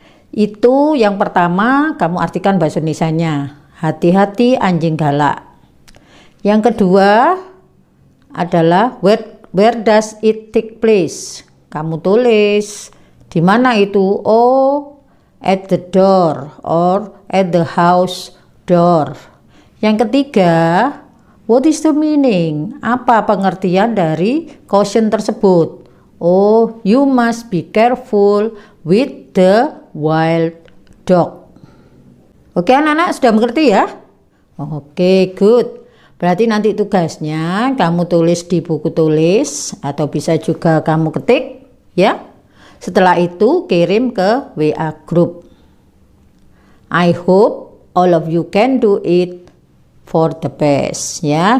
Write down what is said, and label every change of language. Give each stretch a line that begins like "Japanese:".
Indonesian: Itu yang pertama kamu artikan bahasa Indonesianya, hati-hati anjing galak. Yang kedua adalah
English: where does it take place?
Indonesian: Kamu tulis di mana itu?
English: Oh, at the door or at the house door.
Indonesian: Yang ketiga,
English: what is the meaning?
Indonesian: Apa pengertian dari caution tersebut?
English: Oh, you must be careful with the wild dog.
Indonesian: Oke, anak-anak sudah mengerti ya? Oke, good. Berarti nanti tugasnya kamu tulis di buku tulis atau bisa juga kamu ketik, ya. Setelah itu kirim ke WA group.
English: I hope all of you can do it for the best, ya.